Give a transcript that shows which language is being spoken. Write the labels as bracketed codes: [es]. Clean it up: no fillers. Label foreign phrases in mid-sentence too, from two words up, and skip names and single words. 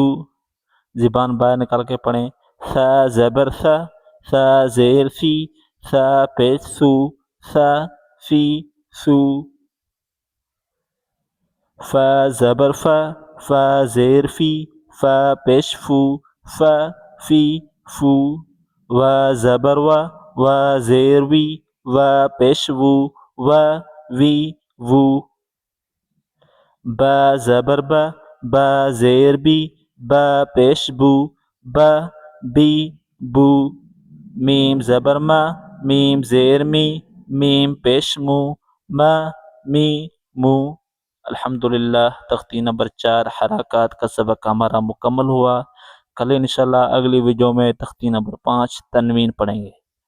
[ur] زبان باہر نکال کے پڑھیں۔ ثا زبر ثا، ثا زیر ثی، ثا پیش ثو، ثا فی ثو۔ فا زبر فا، فا زیر فی، فا پیش فو، فا فی فو۔ وا زبر وا، وا زیر وی، وا پیش وو، وا وی وو۔ با زبر با، با زیر بی، با پیش بو، با بی بو۔ میم زبر ما، میم زیر می، میم پیش مو، ما می مو۔ الحمدللہ تختی نمبر 4 حرکات کا سبق ہمارا مکمل ہوا۔ کل انشاءاللہ اگلی ویڈیو میں تختی نمبر 5 تنوین پڑھیں گے۔